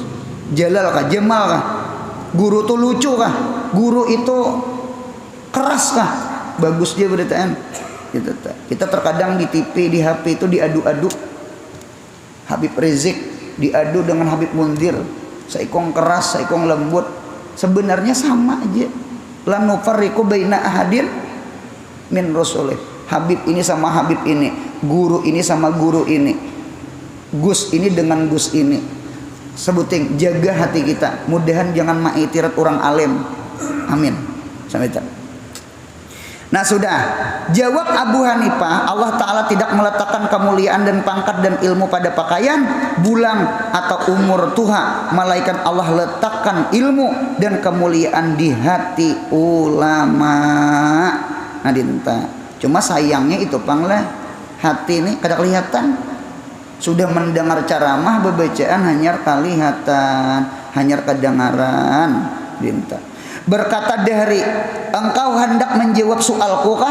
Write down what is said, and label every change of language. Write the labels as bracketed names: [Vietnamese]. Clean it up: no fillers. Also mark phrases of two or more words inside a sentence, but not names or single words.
[Banjar] Jalal kah, Jamal kah, guru tuh lucu kah, guru itu keras kah, bagus dia berataan. Kita terkadang di TV, di HP itu diadu-adu. Habib Rizik diadu dengan Habib Munzir, saikong keras, saikong lembut. Sebenarnya sama aja. [Arabic] La nufarriqu baina ahadin min rasulih. [Indonesian] Habib ini sama Habib ini, guru ini sama guru ini, Gus ini dengan Gus ini. [Banjar] Sebuting jaga hati kita. Mudahan jangan maitirat orang alim. Amin. Sampai itu. [Indonesian] Nah sudah, jawab Abu Hanifah, Allah Ta'ala tidak meletakkan kemuliaan dan pangkat dan ilmu pada pakaian, bulang atau umur tuha. Malaikat Allah letakkan ilmu dan kemuliaan di hati ulama. [Banjar] Nah dinta. Cuma sayangnya itu panglah hati ini kada kelihatan. Sudah mendengar ceramah bebacaan hanyar kelihatan, hanyar kedengaran dinta. [Indonesian] Berkata Dahri, engkau hendak menjawab soalku kah?